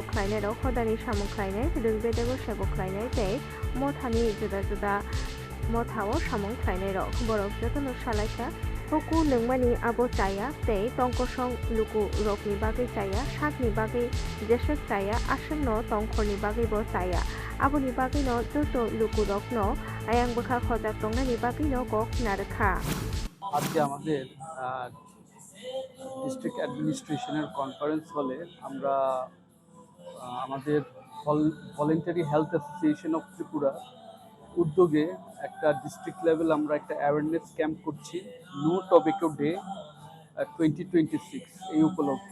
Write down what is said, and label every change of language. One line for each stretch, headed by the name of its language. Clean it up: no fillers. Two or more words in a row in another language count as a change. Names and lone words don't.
Kok Borok: खायनाय रक हदानि सामुं खायनाय रोंबेदेगो सेबक खायनाय ते मथानि जुदा जुदा मथाओ सामुं खायनाय रक बरफ जतन सालायखा हुकु नोंमानि आबो चाया ते टंकसं लुकु रकनि बागै चाया साकनि बागै जेसक चाया आसन्न टंखरनि बागैबो चाया आबोनि बागैनो जतो लुकु रकनो आयां बखा खजाक दंनानि बागैनो गक नारखा।
Bangla: আজকে আমাদের
English: district administrationের conference hallে
Bangla: আমরা আমাদের ভলেন্টারি হেলথ অ্যাসোসিয়েশন অফ ত্রিপুরা উদ্যোগে একটা
English: district level
Bangla: আমরা একটা
English: awareness camp
Bangla: করছি নো টোব্যাকো ডে 2026 এই উপলক্ষে।